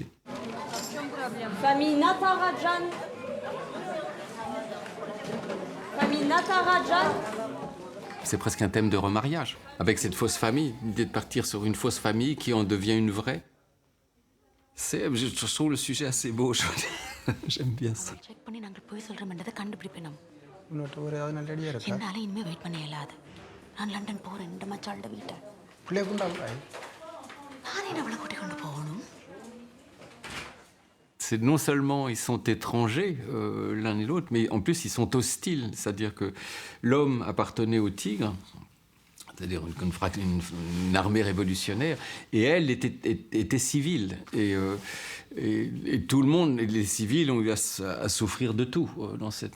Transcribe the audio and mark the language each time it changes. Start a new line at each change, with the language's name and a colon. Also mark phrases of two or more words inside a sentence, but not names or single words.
French: Famille Natarajan. Famille Natarajan. C'est presque un thème de remariage, avec cette fausse famille, l'idée de partir sur une fausse famille qui en devient une vraie. Je trouve le sujet assez beau, j'aime bien ça.
Tamil: இன்னொரு ஒரு அது நல்ல ஐடியா இருக்கா என்னால இனிமே வெயிட் பண்ண இயலாது. நான் லண்டன் போறேன் இந்த மச்சாள்ட வீட்டை. பிள்ளை கொண்டாங்க நான் என்ன அவளை கூட்டிக் கொண்டு போகணும்?
French: C'est non seulement ils sont étrangers l'un et l'autre, mais en plus ils sont hostiles. C'est-à-dire que l'homme appartenait au tigre, c'est-à-dire une armée révolutionnaire, et elle était civile. Et tout le monde, les civils, ont eu à souffrir de tout dans cette.